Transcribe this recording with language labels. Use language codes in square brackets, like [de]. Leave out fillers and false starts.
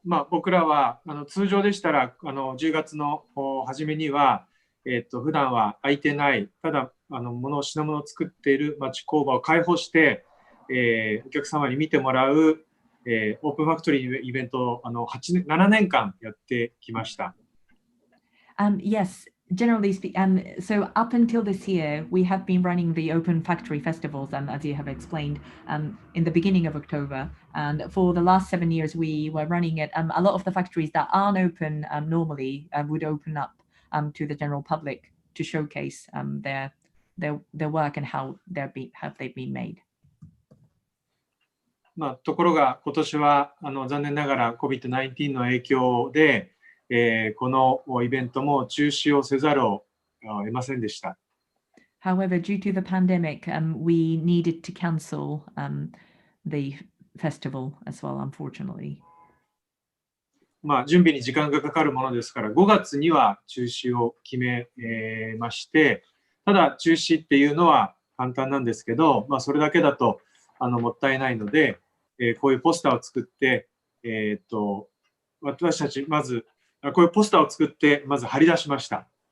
[ja] 僕らは通常でしたら10月の初めには、普段は空いてないただ品物を作っている町工場を開放して、お客様に見てもらう、オープンファクトリーイベントを7年間やってきました。 [en] Yes, generally speaking, so up until this year, we have been running the Open Factory Festivals, as you have explained, in the beginning of October. And for the last 7 years, we were running it. A lot of the factories that aren't open normally would open up to the general public to showcase their work and how they've been made. [ja] ところが今年は残念ながら COVID-19 の影響で、このイベントも中止をせざるを得ませんでした。 [en] However, due to the pandemic, we needed to cancel the festival as well, unfortunately. [ja] 準備に時間がかかるものですから5月には中止を決めまして、ただ中止っていうのは簡単なんですけど、それだけだともったいないので、こういうポスターを作って、私たちまずこういうポスターを作ってまず貼り出しました。